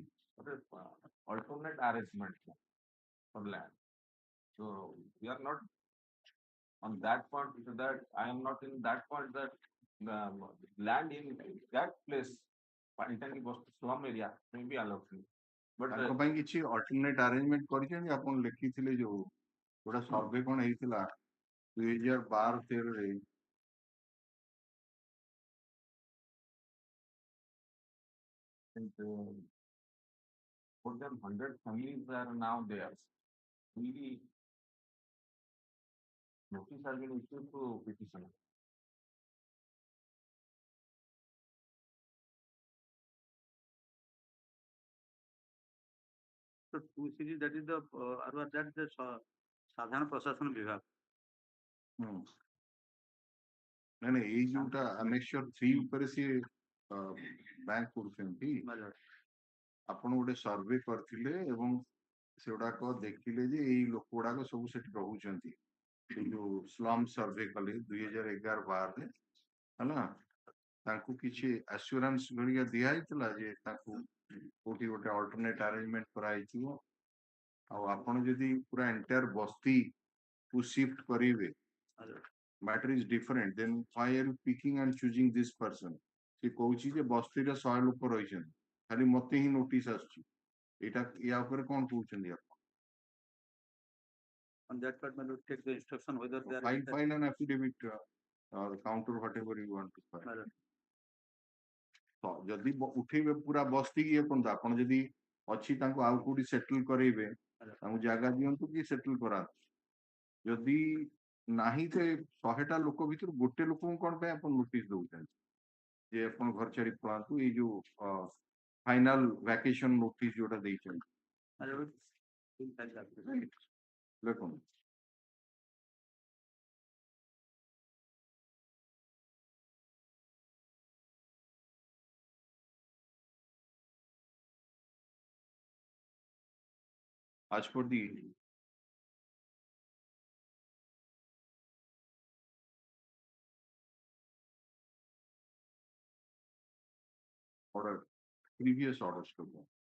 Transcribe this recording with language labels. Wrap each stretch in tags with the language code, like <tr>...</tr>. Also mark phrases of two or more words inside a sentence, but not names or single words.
<en>Alternate arrangement for land. So we are not on that point. That I am not in that point. That the land in that place, intended was slum area, may be allowed. But</en> <or>ତାଙ୍କ ପାଇଁ କିଛି</or> <en>alternate arrangement</en> <or>କରିଛନ୍ତି ଆପଣ ଲେଖିଥିଲେ ଯୋଉ ଗୋଟା ସର୍ଭେ କଣ ହେଇଥିଲା 2012-13</or> <en>more than 100 families are now there. Really, notice has been issued to petitioner. So 2 series that is the that the</en> <hi>साधारण प्रशासन विभाग.</hi> <or>ନାଇଁ ନାଇଁ ଏଇ ଯୋଉଟା ଆନେକ୍ସର 3 ଉପରେ ସିଏ ବ୍ୟାଙ୍କ କରୁଛନ୍ତି ଆପଣ ଗୋଟେ ସର୍ଭେ କରିଥିଲେ ଏବଂ ସେଗୁଡାକ ଦେଖିଲେ ଯେ ଏଇ ଲୋକ ଗୁଡାକ ସବୁ ସେଠି ରହୁଛନ୍ତି ସେ ଯୋଉ ସ୍ଲମ୍ ସର୍ଭେ କଲେ 2011-12 ହେଲା ତାଙ୍କୁ କିଛି ଆସ୍ୟୁରାନ୍ସ ଭଳିଆ ଦିଆ ହେଇଥିଲା ଯେ ତାଙ୍କୁ କୋଉଠି ଗୋଟେ</or> <en>alternate arrangement</en> <or>କରାହେଇଥିବ ଆଉ ଆପଣ ଯଦି ପୁରା ଏଣ୍ଟାୟାର ବସ୍ତି କୁ ଶିଫ୍ଟ କରିବେ</or> <en>matter is different, then why are you picking and choosing this person?</en> <or>ସେ କହୁଛି ଯେ ବସ୍ତିରେ 100 ଲୋକ ରହିଛନ୍ତି ଖାଲି ମତେ ହିଁ ନୋଟିସ ଆସୁଛି ଏଇଟା ୟା ଉପରେ କଣ କହୁଛନ୍ତି ଆପଣ?</or> <en>On that part, we will take the instruction whether they are file an affidavit or counter whatever you want to file.</en> <or>ତ ଯଦି ଉଠେଇବେ ପୁରା ବସ୍ତି ଇଏ କରନ୍ତୁ ଆପଣ ଯଦି ଅଛି ତାଙ୍କୁ ଆଉ କୋଉଠି ସେଟଲ କରେଇବେ ତାଙ୍କୁ ଜାଗା ଦିଅନ୍ତୁ କି ସେଟଲ କରାନ୍ତୁ ଯଦି ନାହିଁ ତ 100ଟା ଲୋକ ଭିତରୁ ଗୋଟେ ଲୋକଙ୍କୁ କଣ ପାଇଁ ଆପଣ ନୋଟିସ ଦଉଛନ୍ତି ଯେ ଆପଣ ଘର ଛାଡି ପଳାନ୍ତୁ ଏଇ ଯୋଉ</or> <en>final vacation notice</en> <or>ଯୋଉଟା ଦେଇଛନ୍ତି</or> <en>ଦେଖନ୍ତୁ as per the order, previous orders to go.</en>